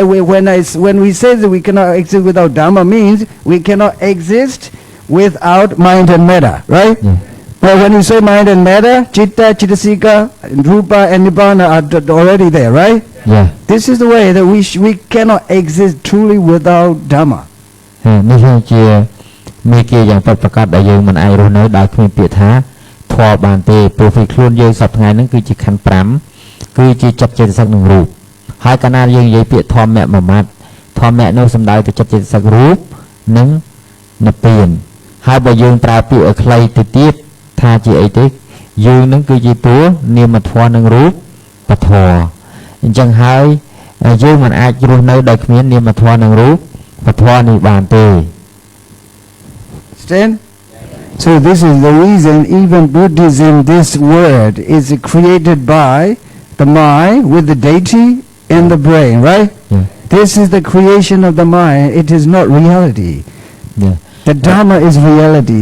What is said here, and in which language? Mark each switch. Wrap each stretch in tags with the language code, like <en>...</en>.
<en>When we say that we cannot exist without Dhamma means we cannot exist without mind and matter, right? Yeah. But when you say mind and matter, Citta, Cettasika, Rupa, and Nibbana are already there, right? Yeah. This is the way that we cannot exist truly without Dhamma.</en> <km>នេះជាមេគាយ៉ាងពិតប្រាកដដែលយើងមិនអាចរស់នៅដោយគ្មានពាក្យថាធម៌បានទេព្រោះពីខ្លួនយើងសប្តាហ៍ថ្ងៃហ្នឹងគឺជាខណ្ឌ5គឺជាចិត្តចេតសិកនឹងរូបហើយកាលណាយើងនិយាយពាក្យធម្មៈមួយម៉ាត់ធម្មៈនោះសំដៅទៅចិត្តចេតសិករូបនិង និព្វានហើយបើយើងប្រើពាក្យឲ្យខ្លីទៅទៀតថាជាអីទេយើងនឹងគឺជាតួនាមធម៌និងរូបធម៌អញ្ចឹងហើយយើងមិនអាចរស់នៅដោយគ្មាននាមធម៌និងរូបធម៌នេះបានទេ</km> <en>Understand? So this is the reason even Buddhism, this word is created by the mind with the deity and the brain, right? Yeah. This is the creation of the mind. It is not reality. Yeah. The Dharma is reality.</en>